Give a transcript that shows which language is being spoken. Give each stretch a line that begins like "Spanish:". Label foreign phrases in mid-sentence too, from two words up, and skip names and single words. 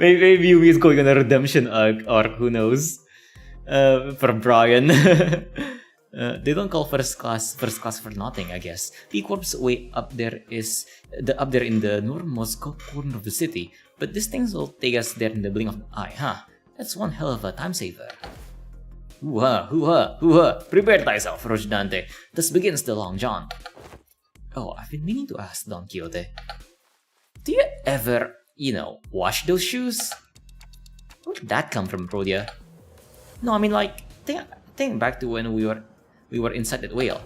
English: Maybe UV is going on a redemption arc, or who knows? For Brian. They don't call first class for nothing, I guess. The Corp's way up there is up there in the northernmost corner of the city, but these things will take us there in the blink of an eye, huh? That's one hell of a time saver. Hoo-ha, hoo-ha, hoo-ha. Prepare thyself, Roche Dante. Thus begins the long jaunt. Oh, I've been meaning to ask Don Quixote. Do you ever, wash those shoes? Where did that come from, Prodia? No, I mean like, think back to when we were inside that whale.